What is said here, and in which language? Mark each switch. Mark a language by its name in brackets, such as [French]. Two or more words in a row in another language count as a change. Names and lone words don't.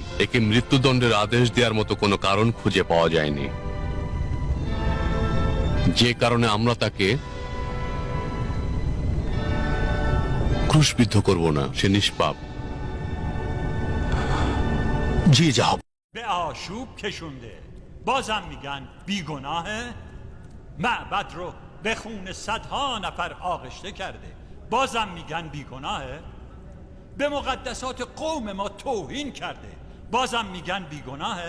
[Bangla] একে মৃত্যুদণ্ডের আদেশ দেওয়ার মতো কোনো কারণ খুঁজে পাওয়া যায়নি, যে কারণে আমরা তাকে ক্রুশবিদ্ধ করব না। সে নিষ্পাপ। জি জাহাপ। [Persian] به آشوب کشونده بازم میگن بیگناهه. معبد رو به خون صدها نفر آغشته کرده بازم میگن بیگناهه. به مقدسات قوم ما توهین کرده بازم میگن بیگناهه.